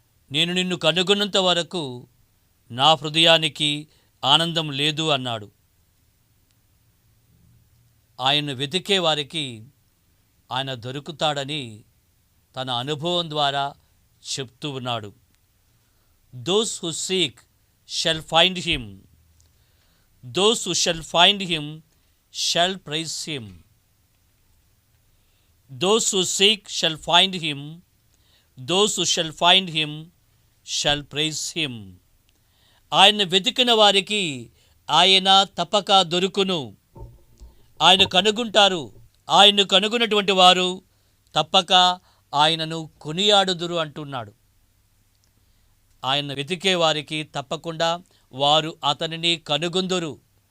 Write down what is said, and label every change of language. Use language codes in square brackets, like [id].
[te] నేను నిన్ను కనుగొన్నంత వరకు నా హృదయానికి ఆనందం లేదు అన్నాడు. ఆయన వెతికే వారికి ఆయన దొరుకుతాడని తన అనుభవం ద్వారా చెప్తూ ఉన్నాడు. [en] Those who seek shall find him. Those who shall find him shall praise him. Those who seek shall find him. Those who shall find him shall praise him. [te] ఆయన వెతికిన వారికి ఆయన తప్పక దొరుకును. ఆయన కనుగొంటారు. ఆయన్ను కనుగొన్నటువంటి వారు తప్పక ఆయనను కొనియాడుదురు అంటున్నాడు. ఆయన వెతికే వారికి తప్పకుండా వారు అతనిని కనుగొందురు.